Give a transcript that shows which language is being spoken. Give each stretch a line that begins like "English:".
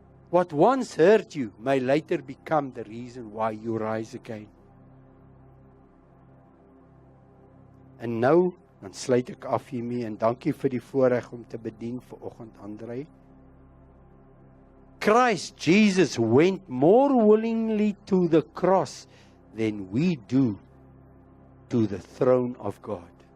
English: What once hurt you may later become the reason why you rise again.
Afrikaans: En nou, dan sluit ek af hiermee en dankie vir die voorreg om te bedien vanoggend, André.
English: Christ Jesus went more willingly to the cross than we do to the throne of God.